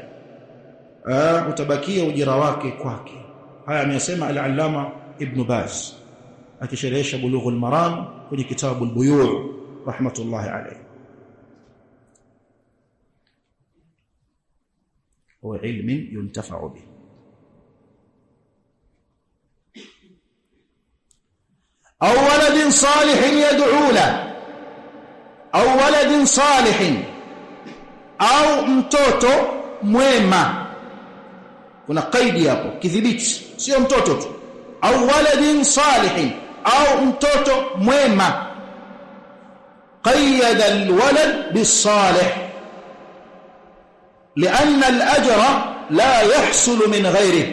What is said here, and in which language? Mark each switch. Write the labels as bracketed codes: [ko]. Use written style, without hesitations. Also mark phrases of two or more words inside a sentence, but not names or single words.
[sw] Utabakia ujira wake kwake. Haya amesema al-Allama Ibn Baz akisherehesha Bulughul Maram kwenye kitabu al-Buyu' [ar] رحمة الله عليه. وعلم ينتفع به. أو ولد صالح يدعو لا، أو ولد صالح, [sw] au mtoto mwema. Kuna kaidi hapo, kidhibiti, sio mtoto tu. Au [ar] ولد صالح, [sw] au mtoto mwema. [ar] قيد الولد بالصالح لأن الأجر لا يحصل من غيره.